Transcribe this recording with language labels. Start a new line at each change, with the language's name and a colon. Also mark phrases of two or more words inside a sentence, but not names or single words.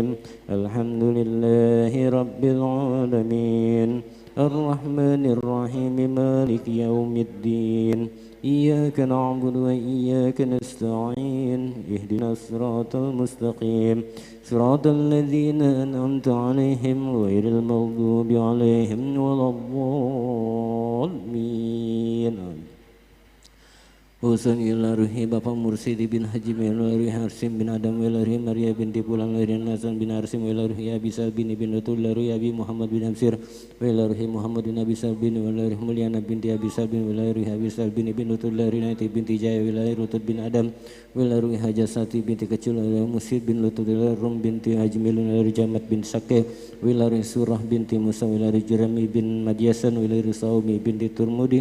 Arabic: الحمد لله رب العالمين الرحمن الرحيم مالك يوم الدين إياك نعبد وإياك نستعين اهدنا الصراط المستقيم صراط الذين أنعمت عليهم غير المغضوب عليهم ولا الضالين. Husun ila ruhi Bapak Mursidi bin Haji ila ruhi Harsim bin Adam ila ruhi Maria binti Pulang ila ruhi Hasan bin Harsim ila ruhi Abi Salbin bin Lutul ila ruhi Abi Muhammad bin Amsir ila ruhi Muhammad bin Abi Salbin ila ruhi Mulyana binti Abi Salbin ila ruhi Abi Salbin bin Lutul ila ruhi Naiti binti Jaya ila ruhi Lutut bin Adam ila ruhi Hajasati binti Kecil ila ruhi Musid bin Lutul ila Rum binti Ajmil ila ruhi Jamat bin Sakeh ila ruhi Surah binti Musa ila ruhi Jerami bin Madyasan ila ruhi Saumi binti Turmudi